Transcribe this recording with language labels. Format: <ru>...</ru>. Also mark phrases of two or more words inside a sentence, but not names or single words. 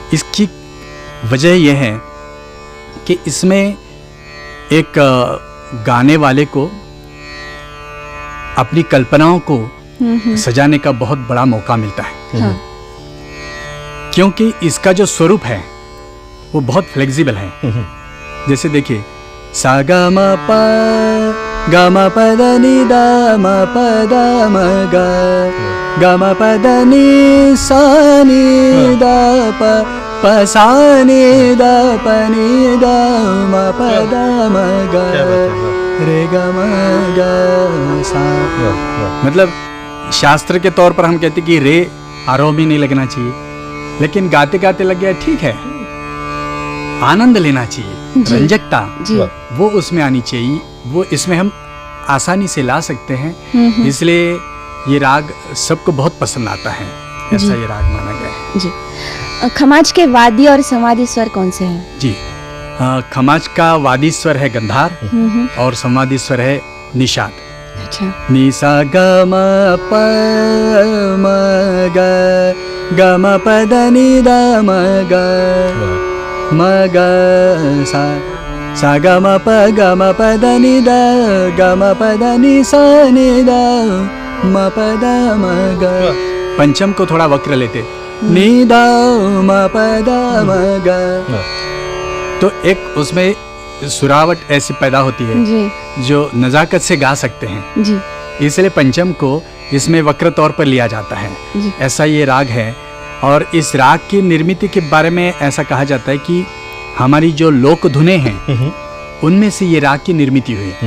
<hi>इसकी वजह यह है कि इसमें एक गाने वाले को अपनी कल्पनाओं को सजाने का बहुत बड़ा मौका मिलता है। हाँ। क्योंकि इसका जो स्वरूप है वो बहुत फ्लेक्सिबल है। जैसे देखिए, सा गा म प ग म प द नि द म प द म ग ग म प द नि सा नि द प प सा नि द प नि द म प द म ग रे ग म ग सा। मतलब शास्त्र के तौर पर हम कहते कि रे आरोह में नहीं लगना चाहिए, लेकिन गाते गाते लग गया ठीक है। आनंद लेना चाहिए, रंजकता वो उसमें आनी चाहिए, वो इसमें हम आसानी से ला सकते हैं। इसलिए ये राग सबको बहुत पसंद आता है, ऐसा ये राग माना गया है जी। खमाज के वादी और संवादी स्वर कौन से हैं? जी। खमाज का वादी स्वर है गंधार और संवादी स्वर है निषाद। अच्छा। नि सा ग म प म ग ग म प द नि द म ग म ग सा सा ग म प ग म प द नि द ग म प द नि सा नि द म प द म ग। पंचम को थोड़ा वक्र लेते, नि द म प द म ग। तो एक उसमें सुरावट ऐसी पैदा होती है जी। जो नजाकत से गा सकते हैं जी। इसलिए पंचम को इसमें वक्र तौर पर लिया जाता है जी। ऐसा ये राग है। और इस राग की निर्मित के बारे में ऐसा कहा जाता है कि हमारी जो लोक धुनें हैं उनमें से ये राग की निर्मित हुई।</hi>